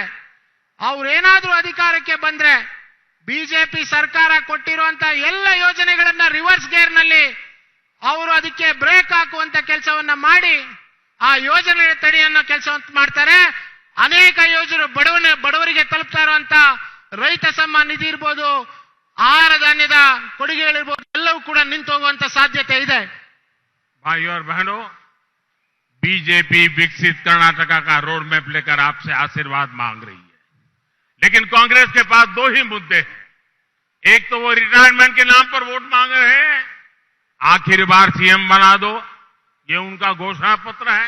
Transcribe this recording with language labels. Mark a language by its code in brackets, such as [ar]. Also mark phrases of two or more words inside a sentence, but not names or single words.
[kn] ಅವ್ರೇನಾದ್ರೂ ಅಧಿಕಾರಕ್ಕೆ ಬಂದ್ರೆ ಬಿಜೆಪಿ ಸರ್ಕಾರ ಕೊಟ್ಟಿರುವಂತ ಎಲ್ಲ ಯೋಜನೆಗಳನ್ನ [en] reverse gear [kn] ನಲ್ಲಿ ಅವರು ಅದಕ್ಕೆ ಬ್ರೇಕ್ ಹಾಕುವಂತ ಕೆಲಸವನ್ನ ಮಾಡಿ ಆ ಯೋಜನೆ ತಡೆಯನ್ನೋ ಕೆಲಸವನ್ನು ಮಾಡ್ತಾರೆ. ಅನೇಕ ಯೋಜನೆ ಬಡವರಿಗೆ ತಲುಪ್ತಾ ಇರುವಂತ ರೈತ ಸಮ್ಮಾನ ನಿಧಿ ಇರ್ಬೋದು, ಆಹಾರ ಧಾನ್ಯದ ಕೊಡುಗೆಗಳಿರ್ಬೋದು, ಎಲ್ಲವೂ ಕೂಡ ನಿಂತು ಹೋಗುವಂತ ಸಾಧ್ಯತೆ ಇದೆ. [hi] भाइयों और बहनों, बीजेपी विकसित कर्नाटका का [en] road map [hi] लेकर आपसे आशीर्वाद मांग रही है, लेकिन कांग्रेस के पास दो ही मुद्दे हैं। एक तो वो रिटायरमेंट के नाम पर वोट मांग रहे हैं, आखिर बार सीएम बना दो, ये उनका घोषणा पत्र है।